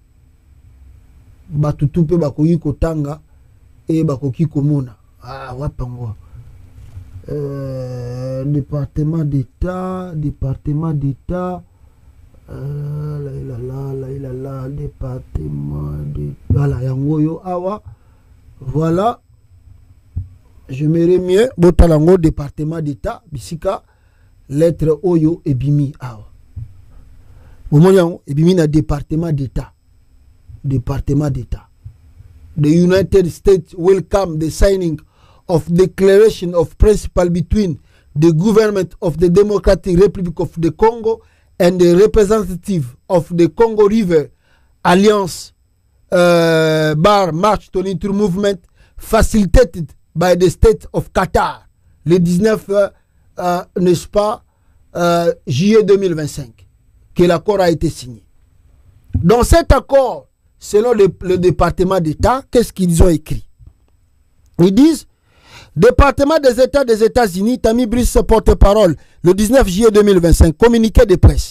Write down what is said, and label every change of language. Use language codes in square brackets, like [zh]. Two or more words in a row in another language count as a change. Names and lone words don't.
[ln] batutu pe bakoki kotanga et bakoki komona wapango [fr] département d'état département d'état [ln] voilà yangoyo awa voilà. [fr] J'aimerais mieux [ln] botalango [fr] département d'état [ln] bisika lettre oyo ebimi awa omonyango ebimi na [fr] département d'état. [en] The United States welcome the signing of declaration of principle between the government of the Democratic Republic of the Congo and the representative of the Congo River Alliance March 22 movement facilitated by the state of Qatar [fr] le 19 n'est-ce pas juillet 2025 que l'accord a été signé. Dans cet accord, selon le département d'État, qu'est-ce qu'ils ont écrit? Ils disent département des États des États-Unis, Tammy Bruce, porte-parole, le 19 juillet 2025, communiqué de presse.